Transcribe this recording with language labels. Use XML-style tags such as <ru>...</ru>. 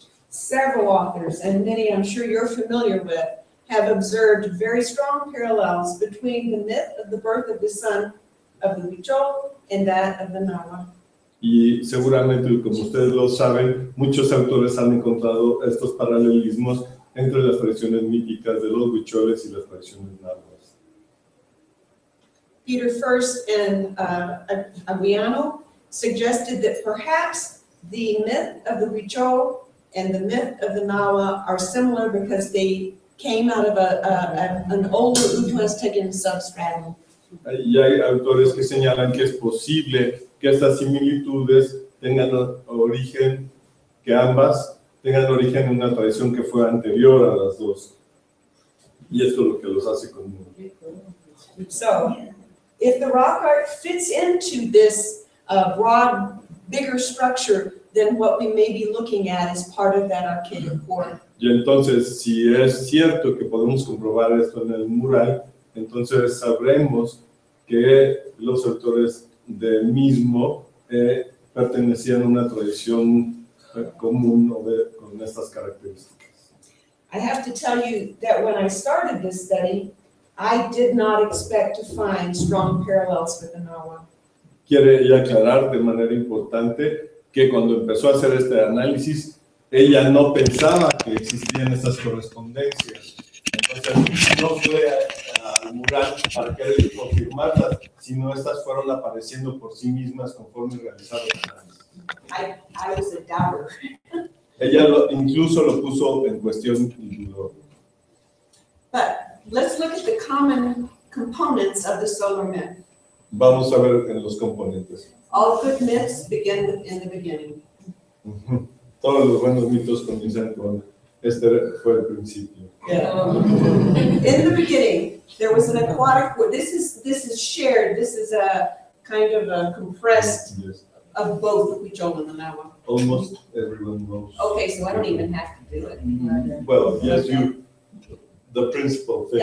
<en>Several authors, and many I'm sure you're familiar with, have observed very strong parallels between the myth of the birth of the sun of the Huichol and that of the Nahua.</en> <es>Y seguramente, como ustedes lo saben, muchos autores han encontrado estos paralelismos entre las tradiciones míticas de los huicholes y las tradiciones náhuatl.</es> <en>Peter First and Aguiano suggested that perhaps the myth of the Huichol and the myth of the Nahua are similar because they came out of an older Uto-Aztecan substratum.</en> <es>Y hay autores que señalan que es posible que estas similitudes tengan origen, que ambas tengan origen en una tradición que fue anterior a las dos. Y esto es lo que los hace común.</es> <en>So, if the rock art fits into this broad, bigger structure, then what we may be looking at is part of that archaic core.</en> <es>Y entonces, si es cierto que podemos comprobar esto en el mural, entonces sabremos que los autores del mismo pertenecían a una tradición común con estas características.</es> <en>I have to tell you that when I started this study, I did not expect to find strong parallels with the Nahua.</en> <es>Quiere ella aclarar de manera importante que cuando empezó a hacer este análisis, ella no pensaba que existían estas correspondencias. Entonces, no fue al mural para querer confirmarlas, sino estas fueron apareciendo por sí mismas conforme realizaba el análisis.</es> <en>I was a doubter.</en> <es>Ella incluso lo puso en cuestión y dudó.</es> <en>But let's look at the common components of the solar myth.</en> <es>Vamos a ver en los componentes.</es> <en>All good myths begin in the beginning.</en> <es>Todos los buenos mitos comienzan con Este fue el principio.</es> <en>In the beginning, there was an aquatic world. This is shared. This is a kind of a compressed Yes. of both Huichol and Manawa. Almost everyone knows. Okay, so I don't even have to do it. Well, yes, the principal things.</en>